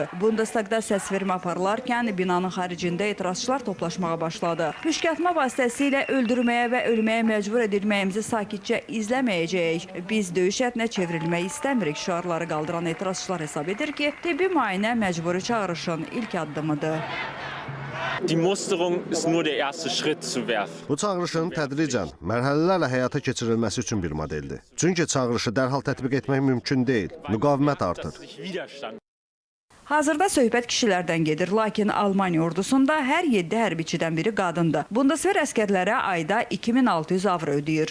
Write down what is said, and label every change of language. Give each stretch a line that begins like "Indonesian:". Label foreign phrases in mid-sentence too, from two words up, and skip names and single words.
Azerbaijani: Bundestagda səsvermə aparılarkən binanın xaricində etirazçılar toplaşmağa başladı. Püşkatma vasitəsilə öldürməyə və ölməyə məcbur edilməyimizi sakitcə izləməyəcəyik. Biz döyüş ətinə çevrilmək istəmirik. Şüarları qaldıran etirazçılar hesab edir ki, tibbi müayinə məcburi çağırışın ilk addımıdır.
German: Die Musterung ist nur der erste Schritt zu werfen.
Azerbaijani: Bu çağırışın tədricən, mərhələlərlə həyata keçirilməsi üçün bir modeldir. Çünki çağırışı dərhal tətbiq etmək mümkün deyil. Müqavimət artır. Hazırda söhbət kişilərdən gedir, lakin Almaniya ordusunda hər 7 hərbiçidən biri qadındır. Bundeswehr əskərlərə ayda 2600 avro ödəyir.